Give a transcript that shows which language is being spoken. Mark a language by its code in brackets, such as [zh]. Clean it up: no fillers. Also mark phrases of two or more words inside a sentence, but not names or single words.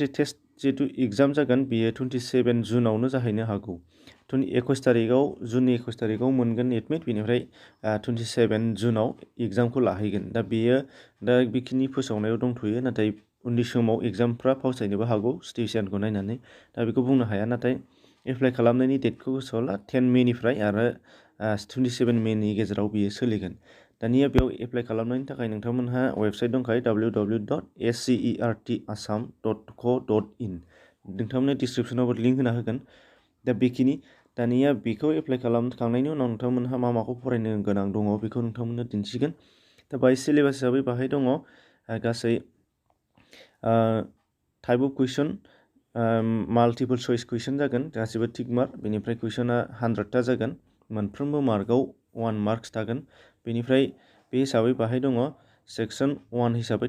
[brx] टेस्ट जिहेतु एग्जाम जागोन बेयो 27 जुनावनो जाहैनो हागौ 21 तारिखआव मोनगोन एडमिट बेनिफ्राय 27 जुनाव एग्जामखौ लाहैगोन दा बेयो दा बेखिनि फोसावनायाव दंथ'यो नाथाय उननि समाव एग्जामफ्रा फावसायनोबो हागौ सिटुवेसनखौ नायनानै दा बेखौ बुंनो हाया नाथाय एप्लाइ खालामनायनि डेटखौ गोसोआव ला 10 मेनिफ्राय आरो 27 मेनि गेजेराव बियो सोलिगोन दानिया बेयाव एप्लाइ खालामनायनि थाखाय नोंथांमोनहा वेबसाइट दंखायो www.scert.assam.co.in नोंथांमोननो डिसक्रिपसनावबो लिंक होना होगोन दा बेखिनि दानिया बेखौ एप्लाइ खालामखांनायनि उनाव नोंथांमोनहा माखौ फरायनो गोनां दङ बेखौ नोंथांमोननो दिन्थिगोन दा बाहाय सिलेबास हिसाबै बाहाय दङ गासै [en] type of question multiple choice question [brx] जागोन गासिबो [en] tick mark [brx] बेनिफ्राय कुइसना 100टा जागोन मोनफ्रोमबो मार्कआव 1 मार्क्स थागोन बेनिफ्राय बे हिसाबै बाहाय दङ सेक्सन 1 हिसाबै